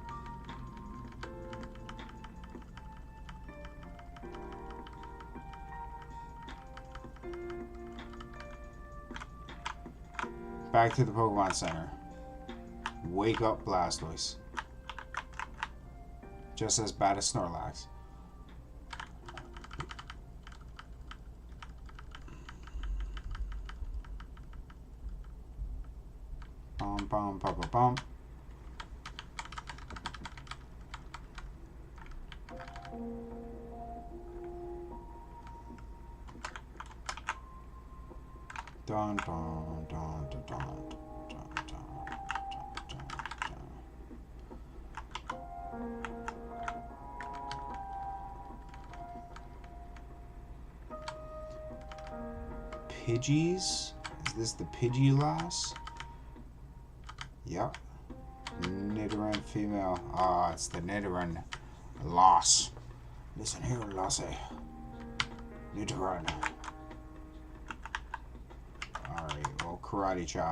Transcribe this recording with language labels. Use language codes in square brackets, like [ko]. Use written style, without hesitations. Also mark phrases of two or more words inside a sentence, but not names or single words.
[en] Back to the Pokemon Center. Wake up, Blastoise. Just as bad as Snorlax. Bum, bum, bum, bum, bum. Dun dun dun dun dun dun dun dun dun. Pidgeys? Is this the Pidgey lass? Yep. Nidoran female. Ah, it's the Nidoran lass. Listen here, lassie. Nidoran. Alright, well, karate chop.